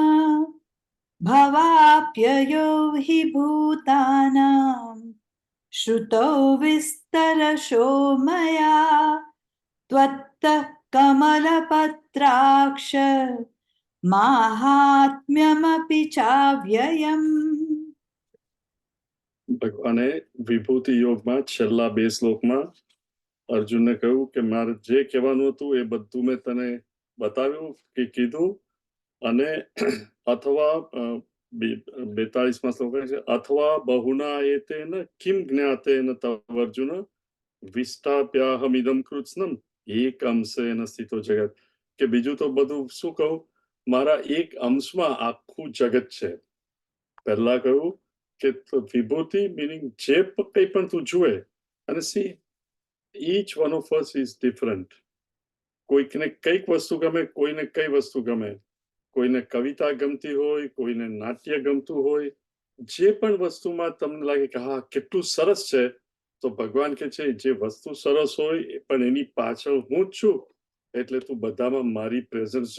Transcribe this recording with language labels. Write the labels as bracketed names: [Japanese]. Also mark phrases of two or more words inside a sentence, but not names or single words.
[Sanskrit] भवाप्ययो हि भूतानां श्रुतौ विस्तरशो मया त्वत्तः कमलपत्राक्ष माहात्म्यमपि चाव्ययम्। [Gujarati] ભગવાને વિભૂતિ યોગમાં છેલ્લા 2 શ્લોકમાં અર્જુનને કહ્યું કે મારે જે કહેવાનું હતું એ બધું મેં તને બતાવ્યું કે કીધું. અને અથવા 42માં શ્લોક છે [Sanskrit] અથવા બહુના એતેન કિમ જ્ઞાતેન તવ અર્જુન વિષ્ટાપ્યાહમિદમ કૃત્સ્નમ એક અંશેન સ્થિતો જગત. [Gujarati] કે બીજું તો બધું શું કહું, મારા એક અંશમાં આખું જગત છે. પહેલા કહ્યું કે વિભૂતિ મીનિંગ જે કંઈ પણ તું જુએ, અને સી [English] each one of us is different. [Gujarati] કોઈકને કઈક વસ્તુ ગમે, કોઈને કઈ વસ્તુ ગમે, કોઈને કવિતા ગમતી હોય, કોઈને નાટ્ય ગમતું હોય. જે પણ વસ્તુમાં તમને લાગે કે હા કેટલું સરસ છે, તો ભગવાન કહે છે જે વસ્તુ સરસ હોય પણ એની પાછળ હું જ છું, એટલે તું બધામાં મારી પ્રેઝન્સ જો.